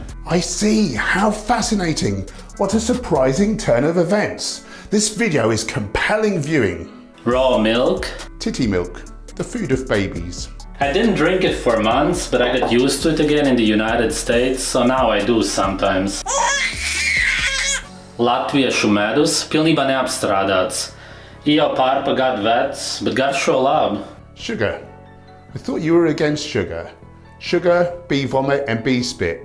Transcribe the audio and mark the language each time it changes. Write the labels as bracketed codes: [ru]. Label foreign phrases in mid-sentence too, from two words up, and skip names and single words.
[en] I see, how fascinating. What a surprising turn of events. This video is compelling viewing. Raw milk. Titty milk, the food of babies. I didn't drink it for months, but I got used to it again in the United States, so now I do sometimes. [lv] Latviešu medus pilnībā neapstrādāts. Jau pārpagad vecs, bet garšo labi. [en] Sugar. I thought you were against sugar. Sugar, bee vomit and bee spit.